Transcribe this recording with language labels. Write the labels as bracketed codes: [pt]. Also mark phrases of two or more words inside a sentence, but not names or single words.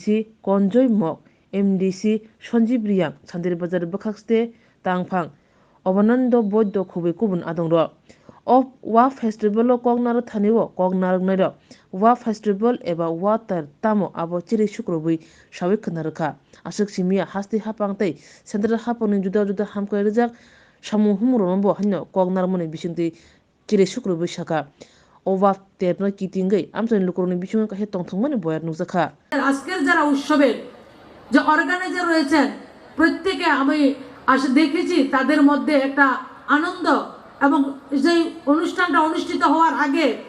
[trp] Konjoy Mok MDC Sanjeev Riyang Santirbazaro bkhakste tangphang Obanando Boydo Khubai Kubun Adongro of wa festival kognar thaniwo kognar nairo wa festival eba water tamo abo chiri shukrobui sawik knarkha asuk simia hasti hapangtai central haponi juda juda hamkai rijak samu humurombo hanno kognar moni bisingti chiri shukrobui shaka ওবা তেরনা কিতিঙ্গই আমসানি লোকরনি বিসঙ্গে কাছে তংথংমানি বয়ার নুজাখা [bn] আজকের যারা উৎসবের যে অর্গানাইজার রয়েছেন প্রত্যেকে আমি দেখেছি তাদের মধ্যে একটা আনন্দ এবং সেই অনুষ্ঠানটা অনুষ্ঠিত হওয়ার আগে